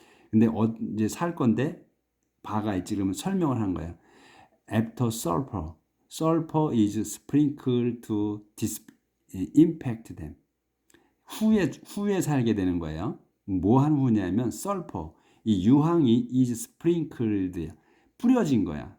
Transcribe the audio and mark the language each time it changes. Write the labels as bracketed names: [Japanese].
[Korean] 근데 이제 살 건데 바가 있지. 그러면 설명을 한 거예요. [English] After sulfur is sprinkled to disinfect them. [Korean] 후에 살게 되는 거예요. 뭐 한 후냐면 sulfur, 이 유황이 [English] is sprinkled, [Korean] 뿌려진 거야.